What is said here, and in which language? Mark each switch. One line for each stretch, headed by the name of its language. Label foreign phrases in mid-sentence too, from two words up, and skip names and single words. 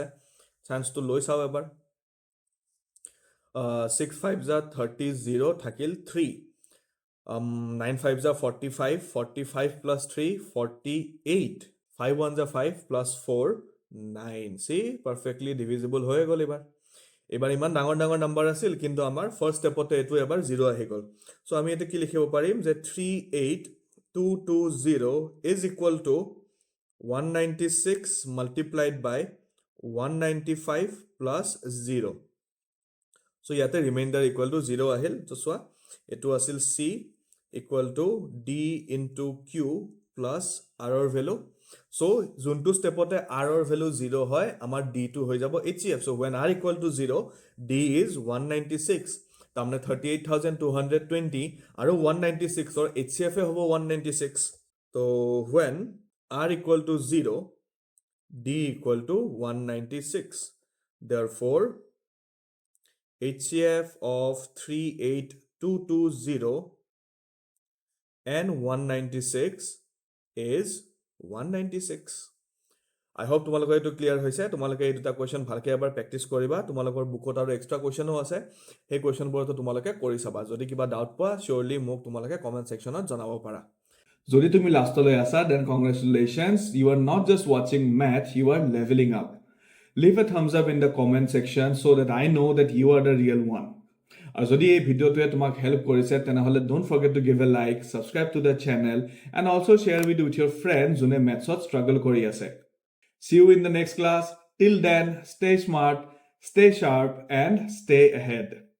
Assamese: চান্সটো লৈ চাওঁ এবাৰ। 6 5 যা 30, 0 থাকিল 3, 9 5 যা 45, 45 plus 3 48, 5 1 যা 5 plus 4 9, চি?
English: perfectly divisible
Assamese: হৈ গ'ল। এইবাৰ ইমান ডাঙৰ ডাঙৰ নাম্বাৰ আছিল, কিন্তু আমাৰ
English: first step
Assamese: এইটো এবাৰ 0 আহি গ'ল। চ' আমি এইটো কি লিখিব পাৰিম যে 38,220
English: is equal to 196 multiplied by 195 plus 0.
Assamese: চ' ইয়াতে
English: remainder equal to
Assamese: 0 আহিল। চ' চোৱা, এইটো আছিল
English: c equal to d into q plus rৰ value।
Assamese: চ' যোনটো ষ্টেপতে আৰৰ ভেলু 0 হয়, আমাৰ ডিটো হৈ যাব HCF.
English: so when r equal to 0, d is 196,
Assamese: তাৰমানে 38,220 আৰু 196ৰ HCFে হ'ব 196.
English: so when r equal to 0, d equal to 196. Therefore, HCF of 38,220 and 196 is 196. I hope
Assamese: তোমালোকৰ এইটো ক্লিয়াৰ হৈছে তোমালোকে এই দুটা কোৱেশ্চন ভালকৈ এবাৰ প্ৰেক্টিছ কৰিবা তোমালোকৰ বুকত আৰু এক্সট্ৰা কোৱেশ্চনো আছে সেই কোৱেশ্চনবোৰতো তোমালোকে কৰি চাবা যদি কিবা ডাউট পোৱা চিয়ৰলি মোক তোমালোকে
English: comment sectionত
Assamese: জনাব পাৰা যদি তুমি লাষ্টলৈ আছা
English: then congratulations, you are not just watching math, you are leveling up. Leave a thumbs up in the comment section so that I know that you are the real one.
Assamese: আৰু যদি এই ভিডিঅ'টোৱে তোমাক হেল্প কৰিছে তেনেহ'লে
English: don't forget to give a like, subscribe to the channel and also share it with your friends
Assamese: যোনে মেথছত
English: struggle
Assamese: কৰি আছে.
English: See you in the next class. Till then, stay smart, stay sharp and stay ahead.